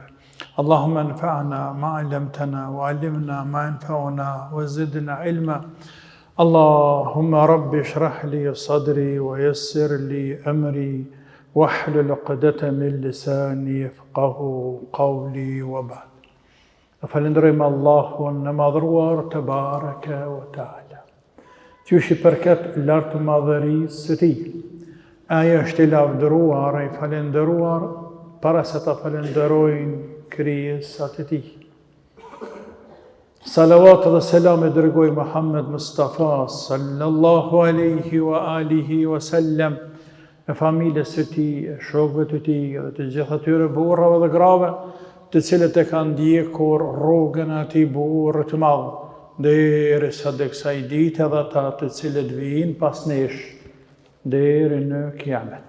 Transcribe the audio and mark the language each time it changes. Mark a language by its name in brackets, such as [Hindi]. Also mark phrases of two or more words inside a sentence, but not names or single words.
[Arabic] اللهم انفعنا ما علمتنا وعلمنا ما ينفعنا وزدنا علما. اللهم رب اشرح لي صدري ويسر لي أمري واحلل عقدة من لساني يفقه قولي وبعد. [Albanian] Falenderojmë Allahun në madhruar të [Arabic] تبارك و تعالى. [Albanian] Qysh I përket lartë madhërisë së Tij. Ai është I lavdëruar, I falenderuar para se ta falenderojnë krijesat e Tij. Salavat dhe selam e dërgoj Muhammed Mustafa [Arabic] صلى الله عليه و آله و سلم [Albanian] e familjes së Tij, e shokëve të Tij dhe të gjithë atyre burrave dhe grave të cilët e kanë ndjekur rrugën e atij burri të madh derisa të kësaj dite dhe ata të cilët vijnë pas nesh deri në kiamet.